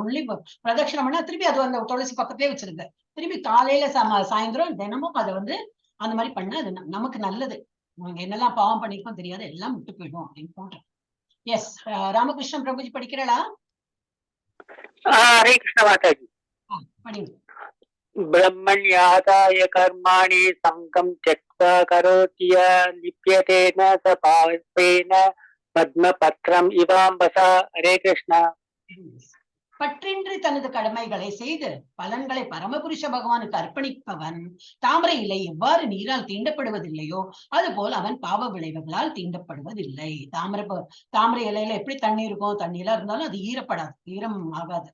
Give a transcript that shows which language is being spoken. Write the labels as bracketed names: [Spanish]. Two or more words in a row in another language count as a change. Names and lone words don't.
[Tamil] ஒன்லி பிரதட்சணம் பண்ணா திருப்பி அது அந்த துளசி பக்கத்திலே வச்சிருங்க. திருப்பி காலையில சாயந்தரம் தினமும் அதை வந்து அந்த மாதிரி பண்ண அது நமக்கு நல்லது. நீங்க என்னெல்லாம் பாவம் பண்ணிருக்கோம் தெரியாது, எல்லாம் விட்டு போயிடும் அப்படின்னு போன்றேன். எஸ், ராமகிருஷ்ணன் பிரபுஜி படிக்கிறா? [Sanskrit] हरे कृष्ण माताजी. [Tamil] படிங்க. [Sanskrit] ब्रह्मण्यादाय कर्माणि संगं त्यक्त्वा करोति य लिप्यते न स पापेन पद्मपत्रम् इवाम्बसा. हरे कृष्ण. [Tamil] பற்றின்றி தனது கடமைகளை செய்து பலன்களை பரமபுருஷ பகவானுக்கு அர்ப்பணிப்பவன் தாமரை இலை எவ்வாறு நீரால் தீண்டப்படுவதில்லையோ அதுபோல் அவன் பாவ விளைவுகளால் தீண்டப்படுவதில்லை. தாமரை இலையில எப்படி தண்ணி இருக்கும், தண்ணியெல்லாம் இருந்தாலும் அது ஈரப்படாது, ஈரம் ஆகாது.